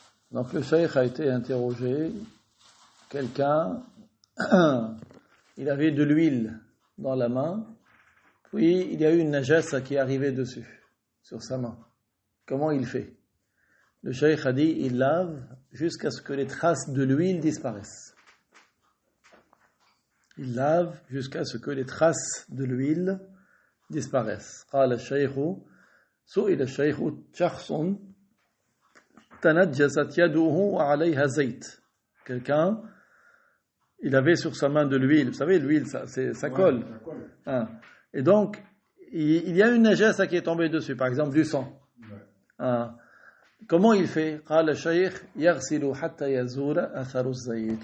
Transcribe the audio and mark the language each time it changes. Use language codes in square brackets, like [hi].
[fr] Donc le cheikh a été interrogé, quelqu'un, il avait de l'huile dans la main, puis il y a eu une najasa qui est arrivée dessus, sur sa main. Comment il fait? Le cheikh a dit, il lave jusqu'à ce que les traces de l'huile disparaissent. Il lave jusqu'à ce que les traces de l'huile disparaissent. [ar] قال الشيخ سئل الشيخ شخص تنجست يده وعليها زيت. [fr] Quelqu'un, il avait sur sa main de l'huile. Vous savez, l'huile, ça colle. Hein. Et donc, il y a une najasa qui est tombée dessus, par exemple du sang. Hein. Comment il fait? [ar] قال الشيخ يغسل حتى يزول أثر الزيت.